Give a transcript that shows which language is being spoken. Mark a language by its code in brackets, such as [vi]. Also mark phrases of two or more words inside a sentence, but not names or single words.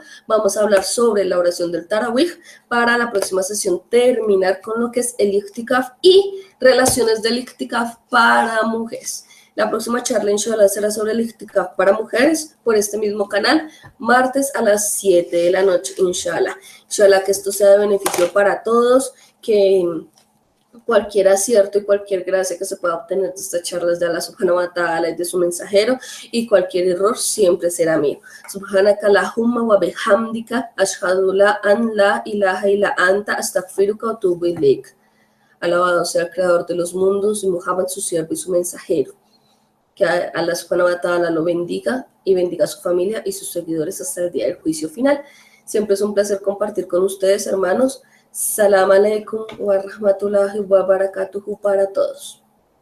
[es] Vamos a hablar sobre la oración del Tarawih para la próxima sesión terminar con lo que es el Iktikaf y relaciones del Iktikaf para mujeres. La próxima charla, inshallah, será sobre el Iktikaf para mujeres por este mismo canal, martes a las 7 de la noche, inshallah. Inshallah que esto sea de beneficio para todos, que cualquier acierto y cualquier gracia que se pueda obtener de estas charlas de Allah [ar] سبحانه وتعالى [es] y de su mensajero, y cualquier error siempre será mío. [ar] سبحانك اللهم وبحمدك أشهد أن لا إله إلا أنت أستغفرك وأتوب إليك. [es] Alabado sea el creador de los mundos y Muhammad su siervo y su mensajero. Que Allah [ar] سبحانه وتعالى [es] lo bendiga y bendiga a su familia y sus seguidores hasta el día del juicio final. Siempre es un placer compartir con ustedes, hermanos. [ar] سلام عليكم ورحمة الله وبركاته [es] para todos.